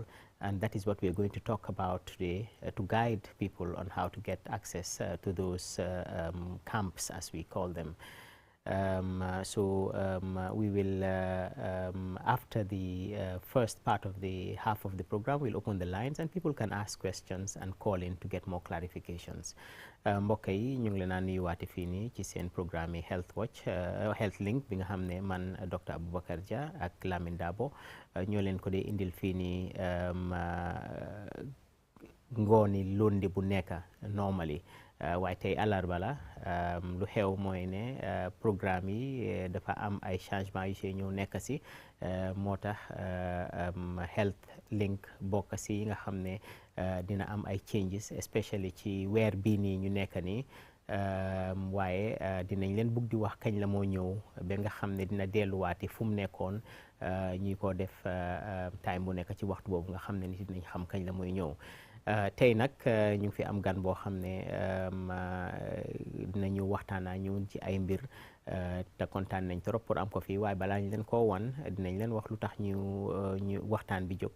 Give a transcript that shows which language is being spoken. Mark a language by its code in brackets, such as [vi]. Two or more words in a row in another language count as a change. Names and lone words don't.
[en] And that is what we are going to talk about today, to guide people on how to get access to those camps, as we call them. We will, after the first part of the half of the program, we'll open the lines and people can ask questions and call in to get more clarifications. [wo] Mbokk yi ñu ngi leen a nuyuwaate fii nii ci seen programme yi Health Watch, Health Link bi nga xam ne man Dr. Abubakar Jah ak Lamin Dabo ñoo leen ko dee indil fii nii ngooni lundi bu nekk normally. Waaye tey àllarba la, lu xew mooy ne programme yi dafa am ay changement yu see ñëw nekk si, moo tax Health Link bokk si yi nga xam ne dina am ay changes, especially ci weer bii nii ñu nekk nii. Waaye dinañ leen bugg di wax kañ la moo ñëw ba nga xam ne dina delluwaati fu mu nekkoon, ñuy ko def time bu nekk ci waxtu boobu nga xam ne nit dinañ xam kañ la mooy ñëw. Tey nag ñu ngi fi am gan boo xam ne dinañu waxtaanaa ñëw ci ay mbir, te kontaan nañ [fr] trop pour [wo] am ko fii, waaye balaa ñu leen koo wan dinañ leen wax lu tax ñu waxtaan bi jóg.